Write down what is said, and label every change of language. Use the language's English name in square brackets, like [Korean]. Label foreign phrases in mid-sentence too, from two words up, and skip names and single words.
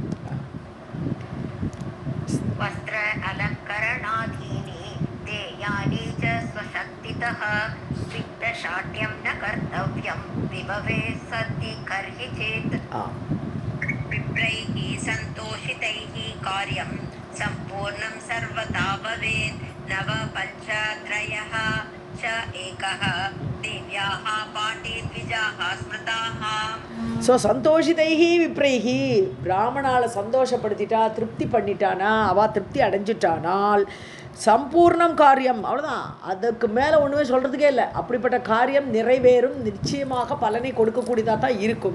[Sanskrit] वस्त्र अलङ्करणादीनि देयानि च स्वशक्तितः वित्तशाठ्यं न कर्तव्यं विभवे सति कर्हिचित्. विप्रैः सन्तोषितैः कार्यं सम्पूर्णं सर्वदा भवेत्. नव पंच त्रयः च एकः देव्याः पाटे द्विजाः स्मृताः. [Tamil] ஸோ [Sanskrit] सन्तोषितैः विप्रैः, [Tamil] பிராமணால சந்தோஷப்படுத்திட்டா திருப்தி பண்ணிட்டானா, அவள் திருப்தி அடைஞ்சிட்டானால் [Sanskrit] सम्पूर्णं कार्यं, [Tamil] அவ்வளோதான். அதுக்கு மேலே ஒன்றுமே சொல்கிறதுக்கே இல்லை. அப்படிப்பட்ட காரியம் நிறைவேறும், நிச்சயமாக பலனை கொடுக்கக்கூடியதாக தான் இருக்கும்.